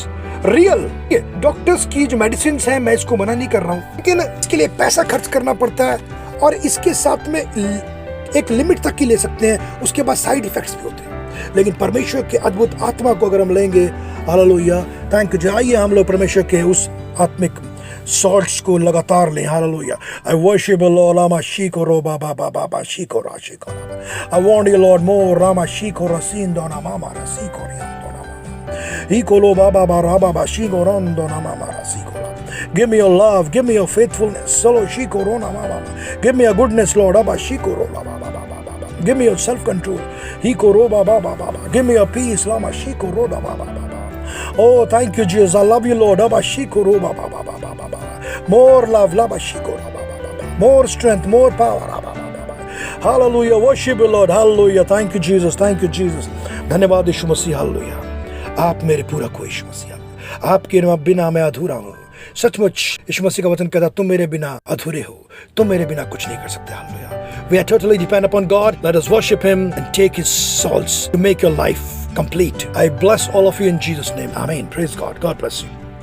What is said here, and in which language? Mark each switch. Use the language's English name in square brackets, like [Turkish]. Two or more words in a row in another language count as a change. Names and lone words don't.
[English] real doctors [Hindi] की जो मेडिसिन है, मैं इसको मना नहीं कर रहा हूँ, लेकिन इसके लिए पैसा खर्च करना पड़ता है और इसके साथ में एक लिमिट तक ही ले सकते हैं, उसके बाद [English] side effects [Hindi] भी होते हैं। लेकिन परमेश्वर के अद्भुत आत्मा को अगर हम लेंगे, हालेलुया, [English] thank you, [Hindi] आइए हम लोग परमेश्वर के उस आत्मिक सॉल्ट्स को लगातार लें। हालेलुया, [English] I worship the Lord, रामा शीको रो बाबा बाबा शीको रा शीको रा। I want you Lord more, रामा शीको रसीन दोना मामा रसीको रिया दोना मामा ही कोलो बाबा बाबा बाबा शीको रन दोना मामा रसीको। Give me your love, give me your faithfulness. Solo shiko rona mama. Give me your goodness, Lord. Abba shiko roba baba baba. Give me your self-control. Hiko roba baba baba. Give me your peace, Lama shiko roba baba baba. Oh, thank you, Jesus. I love you, Lord. Abba shiko roba baba baba baba. More love, Lama shiko roba baba. More strength, more power, Abba baba. Hallelujah. Worship you, Lord. Hallelujah. Thank you, Jesus. Thank you, Jesus. [Hindi] धन्यवाद यीशु मसीह। हालेलुया, आप मेरे पूरा को यीशु मसीह, आपके बिना मैं अधूरा हूँ। सचमुच यीशु मसीह का वचन कहता, तुम मेरे बिना अधूरे हो, तुम मेरे बिना कुछ नहीं कर सकते। हालेलुया, [English] we are totally dependent upon God. Let us worship him and take his salts to make your life complete. I bless all of you in Jesus' name. Amen. Praise God. God bless you.